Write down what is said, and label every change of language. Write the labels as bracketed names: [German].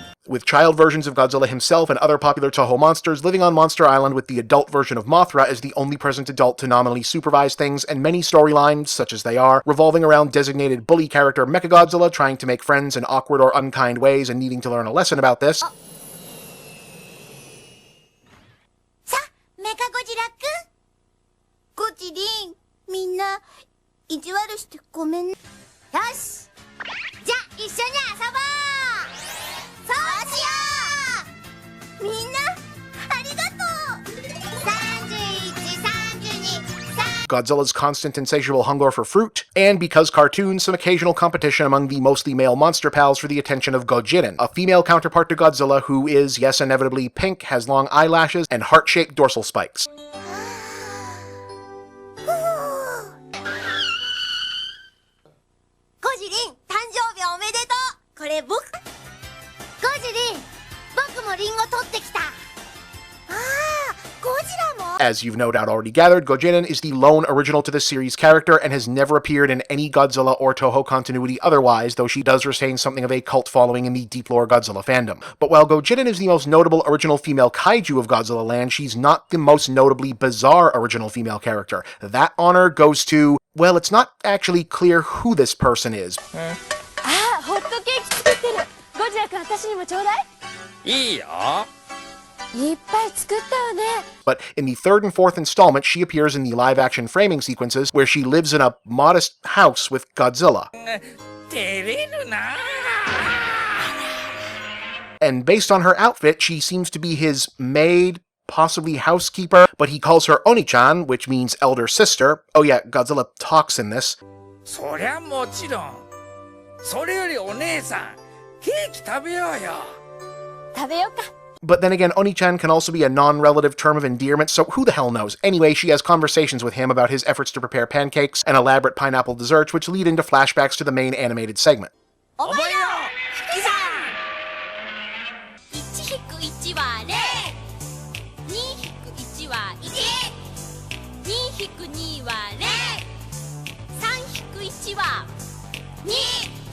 [English] With child versions of Godzilla himself and other popular Toho monsters living on Monster Island, with the adult version of Mothra as the only present adult to nominally supervise things, and many storylines, such as they are, revolving around designated bully character Mechagodzilla trying to make friends in awkward or unkind ways and needing to learn a lesson about this. [Japanese] さあメカゴジラくんゴジリンみんな意地悪してごめんねよしじゃあ一緒に遊ぼうそうしようみんなありがとう31、32、 [English] Godzilla's constant insatiable hunger for fruit, and because cartoons, some occasional competition among the mostly male monster pals for the attention of Gojiren, a female counterpart to Godzilla who is, yes, inevitably pink, has long eyelashes, and heart-shaped dorsal spikes. [Japanese] ゴジリン誕生日おめでとうこれ僕ゴジリン僕もリンゴ取ってきたああゴジラも [English] As you've no doubt already gathered, Gojiren is the lone original to this series character and has never appeared in any Godzilla or Toho continuity otherwise, though she does retain something of a cult following in the deep lore Godzilla fandom. But while Gojiren is the most notable original female kaiju of Godzilla Land, she's not the most notably bizarre original female character. That honor goes to, well, it's not actually clear who this person is. [Japanese] ああ、ホットケーキ作ってる。ゴジラ君、私にもちょうだい。いいよ。いっぱい作ったわね。 [English] But in the 3rd and 4th installment, she appears in the live-action framing sequences where she lives in a modest house with Godzilla. [Japanese] 照れるな。 [English] And based on her outfit, she seems to be his maid, possibly housekeeper, but he calls her Oni-chan, which means elder sister. Oh yeah, Godzilla talks in this. [Japanese] そりゃもちろん。それよりお姉さん、ケーキ食べようよ。食べようか。 [English] But then again, Oni-chan can also be a non-relative term of endearment, so who the hell knows? Anyway, she has conversations with him about his efforts to prepare pancakes and elaborate pineapple desserts, which lead into flashbacks to the main animated segment. [Japanese] 覚えよう引き算1引く1は0 2引く1は1 2引く2は0 3引く1は2